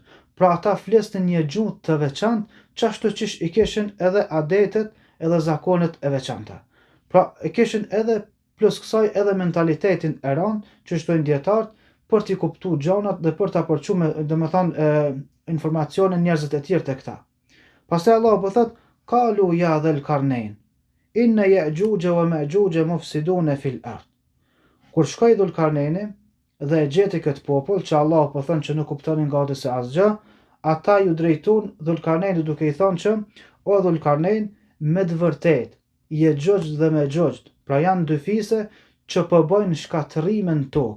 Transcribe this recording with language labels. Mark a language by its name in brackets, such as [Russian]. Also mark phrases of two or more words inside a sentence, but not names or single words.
[Albanian] Pra ata flisnin një gjuhë të veçantë, çashtu që i kishin edhe adetet edhe zakonet e veçanta. Pra e kishin edhe plus kësaj edhe mentalitetin e rënd që shtojnë dietarët për t'i kuptuar gjanat dhe për t'a përçuar domethënë informacione njerëzit e tjerë tek ta. Pastaj Allahu po thot: [Arabic] "قالوا يا ذا القرنين إن يأجوج ومأجوج مفسدون في الأرض." [Albanian] Kur shkoi Dhulkarnejni dhe e gjeti këtë popull që Allahu po thon që nuk kuptonin gati se asgjë, ata ju drejtuan Dhulkarnejnit duke i thënë që o Dhulkarnejn, me të vërtetë Ya'juj dhe Ma'juj, pra janë dy fise që po bojnë shkatërrime në tokë.